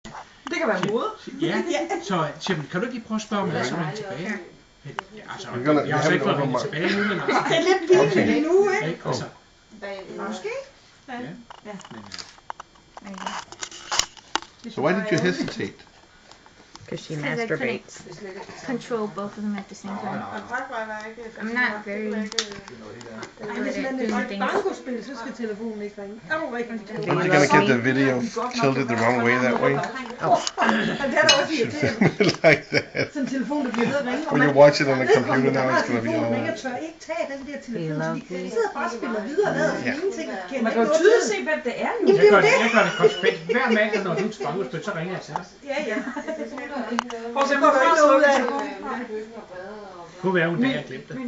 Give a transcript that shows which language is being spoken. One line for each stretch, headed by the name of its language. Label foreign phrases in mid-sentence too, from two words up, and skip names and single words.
Danish: Det kan være mode. Ja, så siger man, kan du ikke lige prøve at spørge om det, så er man tilbage. Altså, jeg har så ikke fået ringet tilbage nu, men altså... Det er lidt vildt lige nu, ikke? Altså, Måske. ja.
English: So why did you hesitate? Because she masturbates. Control both of them at the same time. I'm not very good at doing things.
Danish: Bankospil, så skal telefonen ikke ringe. Er du rigtig
English: Aren't you gonna get the video tilted the wrong way that way?
Danish: Det er da også irriterende.
English: Like that.
Danish: Sådan en telefon, der bliver ved at ringe.
English: When you watch it on the computer now, it's gonna be all...
Danish: Jeg tør ikke tage den der telefon, så de sidder bare og spiller videre og lader som ingenting. Man kan jo tydeligt se, hvem det er nu. Jeg gør det konsekvent. Hver mandag, når du er til bankospil, så ringer jeg til dig. Ja. For eksempel, når jeg slår Kunne være, hun har glemt det.